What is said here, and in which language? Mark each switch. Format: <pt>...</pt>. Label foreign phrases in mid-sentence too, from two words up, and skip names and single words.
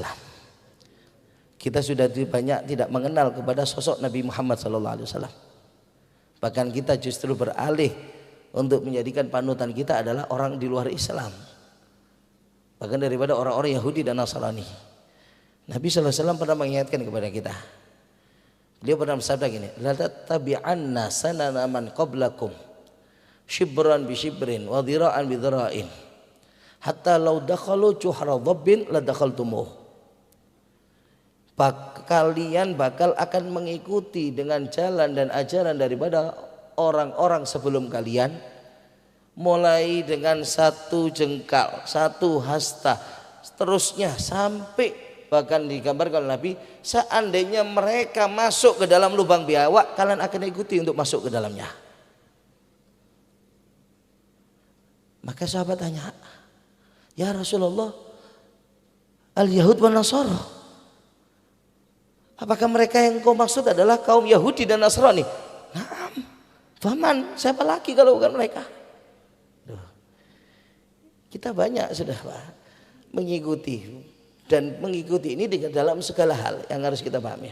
<id>Kita sudah banyak tidak mengenal kepada sosok Nabi Muhammad SAW. Bahkan kita justru beralih untuk menjadikan panutan kita adalah orang di luar Islam, bahkan daripada orang-orang Yahudi dan Nasrani. Nabi SAW pernah mengingatkan kepada kita. Beliau pernah bersabda gini,</id> <ar>لا تتبعن سنن من قبلكم شبرا بشبر وذراعا بذراع حتى لو دخلوا جحر ضب لدخلتموه.</ar> <id>Kalian bakal akan mengikuti dengan jalan dan ajaran daripada orang-orang sebelum kalian, mulai dengan satu jengkal, satu hasta, seterusnya sampai bahkan digambarkan oleh Nabi, seandainya mereka masuk ke dalam lubang biawak, kalian akan ikuti untuk masuk ke dalamnya. Maka sahabat tanya,</id> <ar>يا رسول الله, اليهود والنصارى,</ar> <id>apakah mereka yang kau maksud adalah kaum Yahudi dan Nasrani? Naam. Faman, siapa lagi kalau bukan mereka? Kita banyak sudah Pak mengikuti, dan mengikuti ini dalam segala hal yang harus kita pahami.</id>